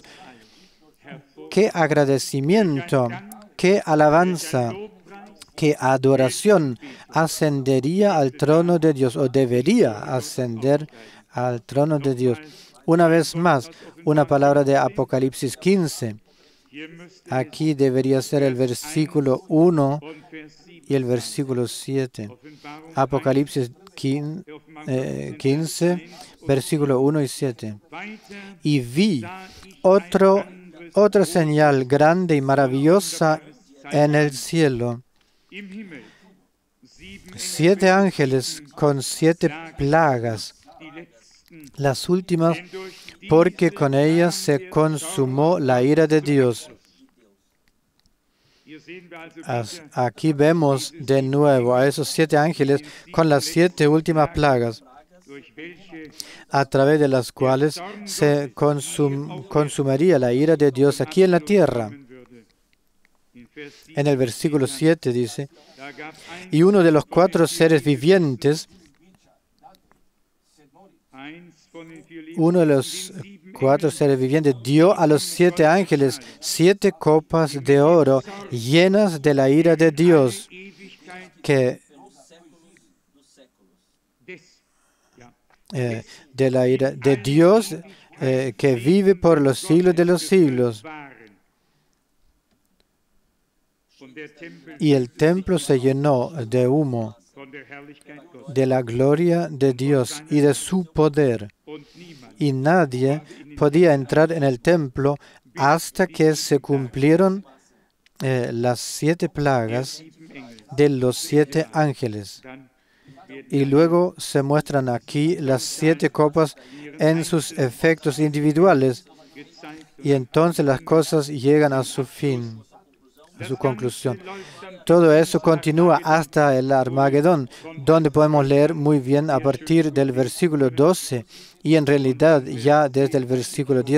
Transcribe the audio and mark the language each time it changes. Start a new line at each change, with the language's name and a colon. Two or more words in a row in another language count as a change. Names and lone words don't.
Spanish: ¿Qué agradecimiento, qué alabanza, qué adoración ascendería al trono de Dios o debería ascender al trono de Dios? Una vez más, una palabra de Apocalipsis 15.
German: Hier müsste
Spanish: Aquí debería ser el versículo 1
German: und Vers 7
Spanish: y el versículo 7.
German: Offenbarung
Spanish: Apocalipsis 15, versículo 1 y 7.
German: weiter
Spanish: Y vi
German: sah ich
Spanish: otra señal grande y maravillosa en el cielo.
German: im Himmel
Spanish: 7 ángeles con 7 plagas,
German: die letzten,
Spanish: las últimas,
German: denn durch
Spanish: porque con ellas se consumó la ira de Dios.
German: hier sehen wir also wieder,
Spanish: Aquí vemos de nuevo a esos 7 ángeles con las 7 últimas plagas,
German: durch welche
Spanish: a través de las cuales se consumiría la ira de Dios aquí en la tierra.
German: kommen würde. In Vers 7
Spanish: En el versículo 7 dice,
German: da gab
Spanish: y uno de los 4 seres vivientes,
German: eins von den vier
Spanish: uno de los 4 seres vivientes dio a los 7 ángeles 7 copas de oro llenas de la ira de Dios,
German: Ewigkeit
Spanish: que
German: des, ja,
Spanish: de la ira de Dios que vive por los siglos de los siglos.
German: waren. Und der Tempel
Spanish: Y el templo se llenó de humo,
German: von der Herrlichkeit Gottes.
Spanish: de la gloria de Dios y de su poder.
German: Und niemand
Spanish: Y nadie podía entrar en el templo hasta que se cumplieron las 7 plagas
German: 7 Engel.
Spanish: de los 7 ángeles.
German: Dann wird
Spanish: Y luego se muestran aquí las 7 copas en sus efectos individuales.
German: gezeigt,
Spanish: Y entonces las cosas llegan a su fin, a su conclusión. Todo eso continúa hasta el Armagedón, donde podemos leer muy bien a partir del versículo 12 y en realidad ya desde el versículo 10.